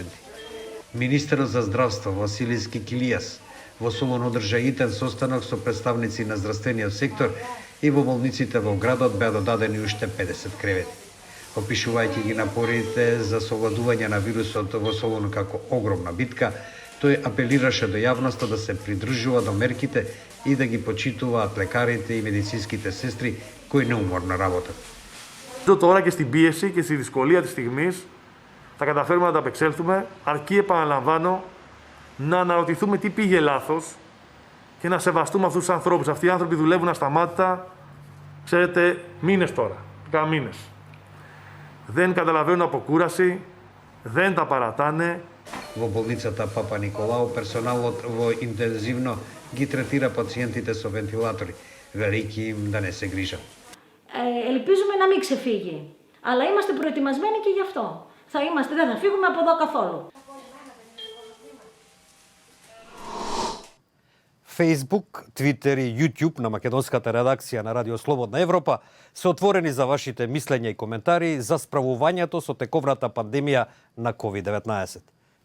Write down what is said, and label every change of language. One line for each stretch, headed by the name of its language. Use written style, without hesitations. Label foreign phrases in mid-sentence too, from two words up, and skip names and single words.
Macedonian: Министерот за здравство Василис Кикилијас во Солун одржа итен состанок со представници на здравствениот сектор и во болниците во градот беа додадени уште 50 кревети. Опишувајќи ги напорите за совладување на вирусот во Солун како огромна битка, тој апелираше до јавноста да се придржува до мерките и да ги почитуваат лекарите и медицинските сестри кои неуморно работат.
Greek: Τώρα και στην πίεση και στη δυσκολία της στιγμής θα καταφέρουμε να τα απεξέλθουμε, αρκεί, επαναλαμβάνω, να αναρωτηθούμε τι πήγε λάθος και να σεβαστούμε αυτούς τους ανθρώπους. Αυτοί οι άνθρωποι δουλεύουν ασταμάτητα, ξέρετε, μήνες τώρα, μήνες. Δεν καταλαβαίνουν αποκούραση, δεν τα παρατάνε.
Macedonian: Во болницата Папа Николао персоналот во интензивно ги третира пациентите со вентилатори, велики им да не се грижат.
Greek: Ελπίζουμε να μην ξεφύγει, αλλά είμαστε προετοιμασμένοι και γι' αυτό. Δεν θα φύγουμε από εδώ καθόλου.
Macedonian: Facebook, Twitter и YouTube на македонската редакција на Радио Слободна Европа се отворени за вашите мислења и коментари за справувањето со тековната пандемија на COVID-19.